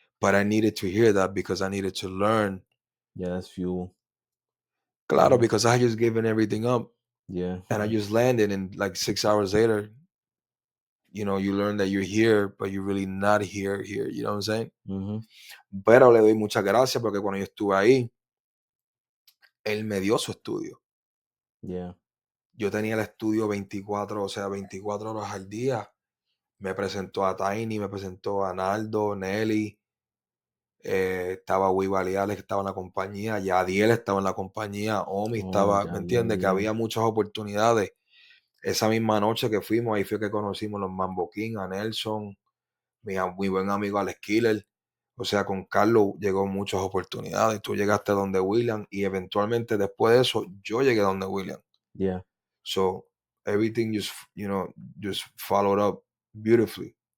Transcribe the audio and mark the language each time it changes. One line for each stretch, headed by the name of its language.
English: But I needed to hear that because I needed to learn. Yeah, that's fuel. Claro, because I just given everything up. Yeah. And I just landed, and like 6 hours later, you learn that you're here, but you're really not here. You know what I'm saying?
Spanish: Pero le doy muchas gracias porque cuando yo estuve ahí, él me dio su estudio.
English: Yeah.
Spanish: Yo tenía el estudio 24 horas al día. Me presentó a Tiny, me presentó a Naldo, Nelly, estaba Wibaliales que estaba en la compañía, Yadiel estaba en la compañía, Omi estaba, ¿me entiendes? Que había muchas oportunidades. Esa misma noche que fuimos, ahí fue que conocimos los Mambo King, a Nelson, mi buen amigo Alex Killer. O sea, con Carlos llegó muchas oportunidades. Tú llegaste a donde William y eventualmente después de eso, yo llegué a donde William.
English: Yeah. So everything just followed up beautifully.